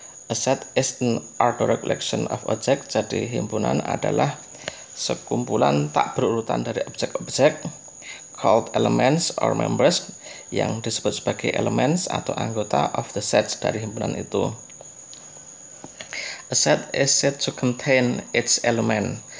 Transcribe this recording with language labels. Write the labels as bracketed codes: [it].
[en] A set is an ordered collection of objects. [id] Jadi himpunan adalah sekumpulan tak berurutan dari objek-objek [en] called elements or members, [id] yang disebut sebagai elements atau anggota [en] of the set [id] dari himpunan itu. [en] A set is said to contain its element.